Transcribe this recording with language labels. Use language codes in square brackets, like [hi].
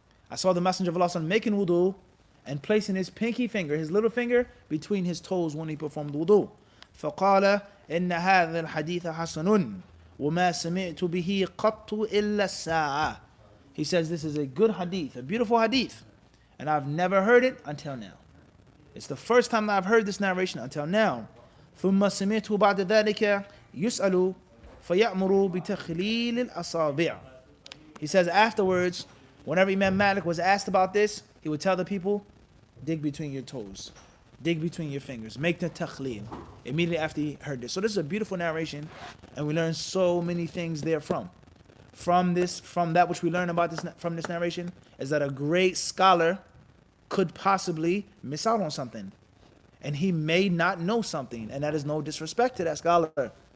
[en] I saw the Messenger of Allah sallallahu alaihi wasallam making wudu and placing his pinky finger, his little finger, between his toes when he performed wudu. [ar] فقال إن هذا الحديث حسن وما سمعت به قط إلا الساعة. [en] He says this is a good hadith, a beautiful hadith, and I've never heard it until now. It's the first time that I've heard this narration until now. [ar] ثم سمعت بعد ذلك يسأل فيأمر بتخليل الأصابع. [en] He says afterwards, whenever Imam Malik was asked about this, he would tell the people, dig between your toes, dig between your fingers, make the takhleel. Immediately after he heard this. So this is a beautiful narration, and we learn so many things therefrom. From that which we learn about this from this narration is that a great scholar could possibly miss out on something, and he may not know something, and that is no disrespect to that scholar.